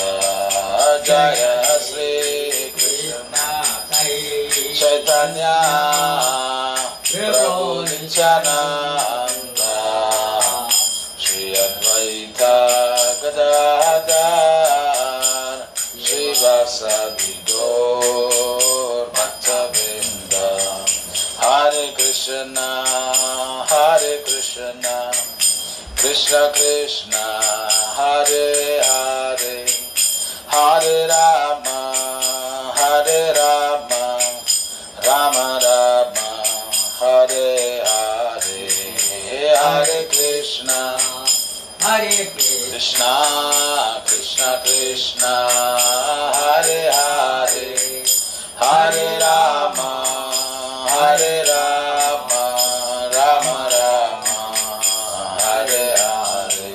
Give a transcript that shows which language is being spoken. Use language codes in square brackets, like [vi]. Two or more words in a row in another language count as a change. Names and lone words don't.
[sa] జయ శ్రీకృష్ణ చైతన్య ప్రభు నిత్యానంద శ్రీ అద్వైత గదాధర్ శ్రీవాసాది గౌర్ భక్తవృంద. హరే కృష్ణ కృష్ణ కృష్ణ హరే హరే, హరే రామ రామ రామ హరే హరే. హరే కృష్ణ కృష్ణ కృష్ణ హరే హరే, హరే రామ రామ రామ హరే హరే.